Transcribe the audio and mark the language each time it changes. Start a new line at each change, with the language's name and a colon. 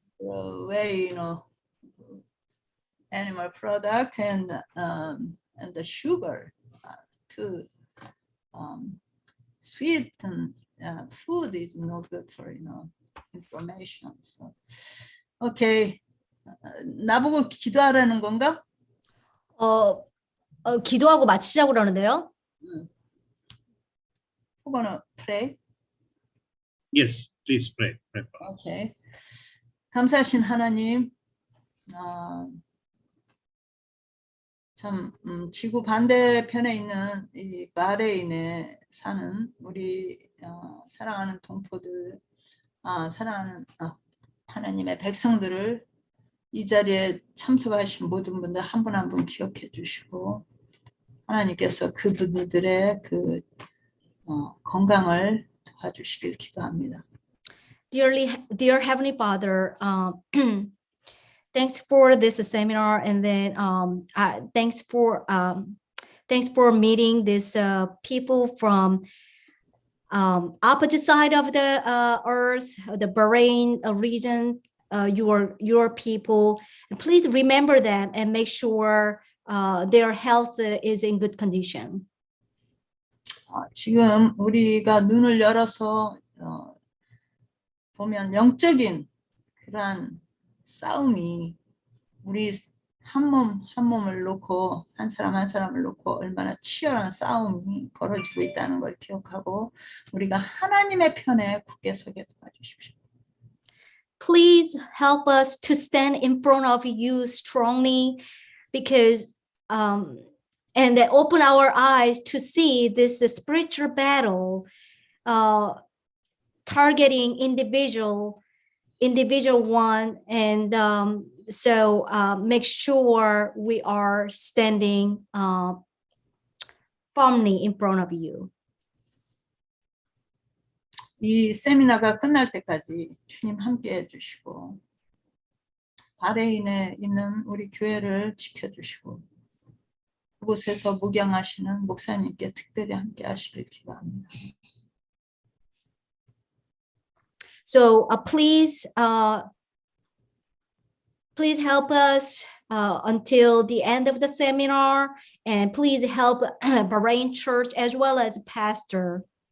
English: away, animal product and the sugar too. Sweet and food is not good for inflammation. So, okay.
Korean: 나보고 기도하라는 건가? 기도하고 마치자고 그러는데요.
English: Who gonna pray? Yes, please pray. Pray for us. Okay.
Korean: 감사하신 하나님, 참 지구 반대편에 있는 이 바레인에 사는 우리 사랑하는 동포들, 사랑하는 하나님의 백성들을 이 자리에 참석하신 모든 분들 한 분 한 분 기억해 주시고 하나님께서 그분들의 건강을 도와주시길 기도합니다.
English: Dear Heavenly Father, thanks for this seminar, and then thanks for meeting these people from opposite side of the earth, the Bahrain region. Your people, and please remember them and make sure their health is in good condition.
Korean: 지금 우리가 눈을 열어서 보면 영적인 그러한 싸움이 우리 한 몸을 놓고 한 사람을 놓고 얼마나 치열한 싸움이 벌어지고 있다는 걸 기억하고 우리가 하나님의 편에 굳게 서게 도와주십시오.
English: Please help us to stand in front of you strongly, because and then open our eyes to see this spiritual battle targeting individual one, and so make sure we are standing firmly in front of you.
Korean: 이 세미나가 끝날 때까지 주님 함께 해주시고 바레인에 있는 우리 교회를 지켜주시고 그곳에서 목양하시는 목사님께 특별히 함께 하시길 기도합니다.
English: So please help us until the end of the seminar, and please help Bahrain Church as well as pastor.